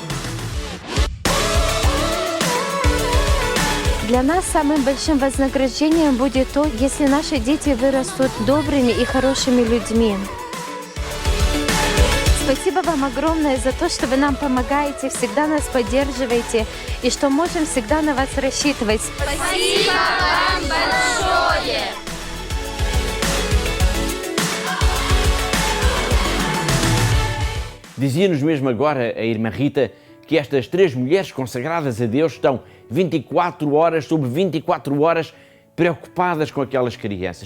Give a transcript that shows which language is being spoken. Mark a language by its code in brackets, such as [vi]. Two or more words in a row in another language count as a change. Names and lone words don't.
[ru] Для нас самым большим вознаграждением будет то, если наши дети вырастут добрыми и хорошими людьми. Спасибо вам огромное за то, что вы нам помогаете, всегда нас поддерживаете и что можем всегда на вас рассчитывать. Спасибо вам большое! [pt] Dizia-nos mesmo agora a irmã Rita que estas 3 mulheres consagradas a Deus estão 24 horas sobre 24 horas preocupadas com aquelas crianças.